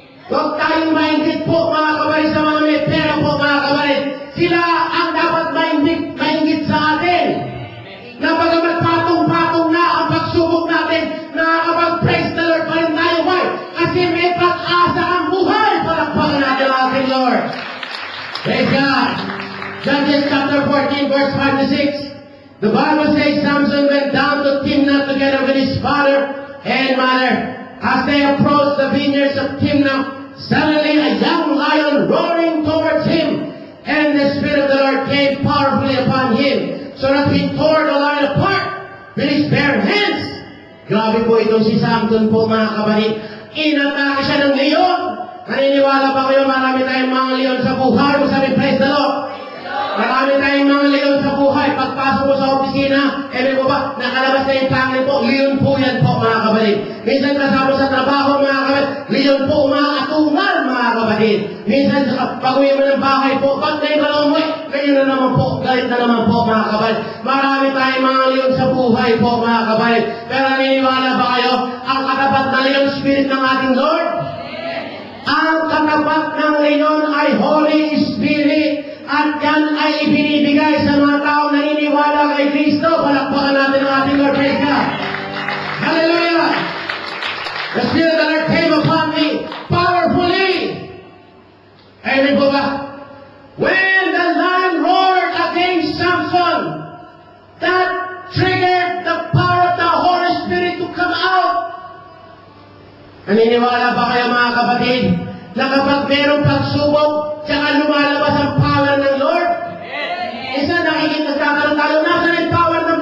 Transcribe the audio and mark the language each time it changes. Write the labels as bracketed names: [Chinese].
[Filipino] Huwag tayong mainggit po mga kapatid sa mga may pera po mga kapatid. Sila ang dapat mainggit sa atin. Na pagamat patong-patong na ang pagsubok natin, nakakapag- [English] praise the Lord [Filipino] pa rin tayo. Why? Kasi may pag-asa ang buhay. Palakpakan natin ang ating Lord. [English] Praise God. Judges chapter 14, verse 5 to 6. The Bible says Samson went down to Timnah together with his father and mother. As they approached the vineyards of Timnah, suddenly a young lion roaring towards him, and the Spirit of the Lord came powerfully upon him, so that he tore the lion apart with his bare hands. [Filipino] Grabe po itong si Samson po mga kapatid. Inatake siya ng leon. Naniniwala ba kayo marami tayong mga leon sa buhay? Sabi, [English] praise the Lord. [Filipino] Marami tayong mga leon sa buhay. Pagpasok mo sa opisina, mo ba, nakalabas na yung pangil po, leon po yan po mga kapatid. Minsan kasama sa trabaho mga kapatid, leon po umaatungan mga kapatid. Minsan pag-uwi mo ng bahay po, pag na yung umuwi, ngayon na naman po, galit na naman po mga kapatid. Marami tayong mga leon sa buhay po mga kapatid. Pero naniniwala ba kayo, ang katapat na leon spirit ng ating Lord? Ang katapat ng leon ay Holy Spirit. At yan ay ibinibigay sa mga taong naniniwala kay Kristo. Palakpakan natin ang ating Lord. [English] Praise God. [Filipino] Hallelujah. [English] The Spirit of the Lord came upon me powerfully. Amen [Filipino] po ba? [English] When the lion roared against Samson, that triggered the power of the Holy Spirit to come out. [Filipino] Naniniwala ba kayo mga kapatid na kapag merong pagsubok, tsaka lumalabas ang power ng Lord? Isa, nagkakaroon tayo, nasa yung power